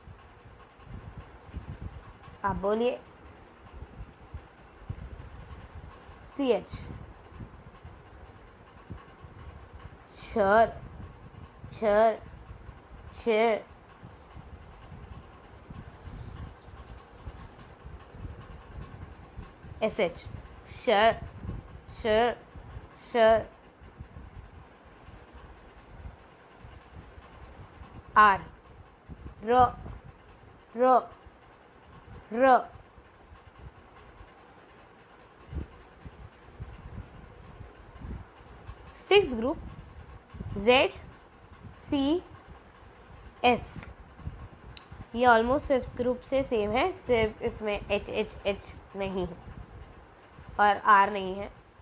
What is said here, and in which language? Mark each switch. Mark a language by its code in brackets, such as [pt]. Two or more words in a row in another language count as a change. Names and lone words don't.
[hi] आप बोलिए। CH चर चर चर। SH शर शर शर। R र र र। [en] sixth group ZCS. [hi] ये [en] almost fifth group [hi] से सेम है, सिर्फ इसमें HH नहीं है और R नहीं है।